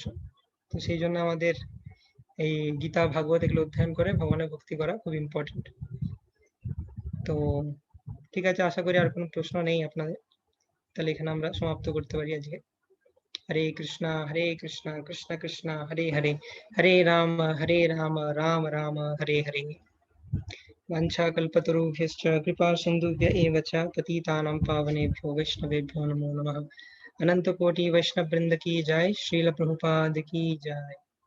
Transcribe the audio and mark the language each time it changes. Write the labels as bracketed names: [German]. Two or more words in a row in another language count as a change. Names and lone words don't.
[Bangla] তো সেই জন্য আমাদের এই গীতা ভাগবত এগুলো অধ্যয়ন করে ভগবানের ভক্তি করা খুব ইম্পর্টেন্ট। তো ঠিক আছে, আশা করি আর কোনো প্রশ্ন নেই আপনাদের, তাহলে এখানে আমরা সমাপ্ত করতে পারি আজকে। [Sanskrit] হরে কৃষ্ণ কৃষ্ণ কৃষ্ণ হরে হরে, হরে রাম রাম রাম হরে হরে। वाञ्छाकल्पतरुभ्यश्च कृपा सिन्धुभ्य एव च पतितानां पावनेभ्यो वैष्णवेभ्यो नमो नमः। [Hindi] अनंत कोटि वैष्णव वृंद की जय, श्रील प्रभुपाद की जय।